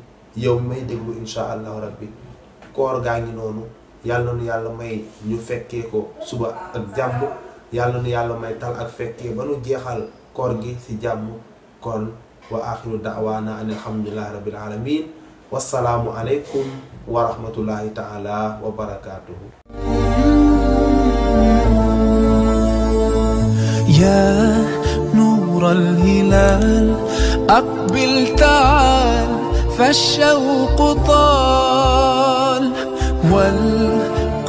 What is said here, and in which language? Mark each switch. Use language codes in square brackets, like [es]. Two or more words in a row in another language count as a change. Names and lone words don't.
[wo] yow may déglu [ar] إن شاء الله ربي [wo] koor gaa ngi noonu yàlla nu yàlla may ñu fekkee ko suba ak jàmm yàlla nu yàlla may tal ak fekkee ba nu jeexal koor gi ci jàmm. [ar] kon وآخر دعوانا أن الحمد لله رب العالمين والسلام عليكم ورحمة الله تعالى وبركاته. يا نور الهلال أقبل تعال فالشوق طال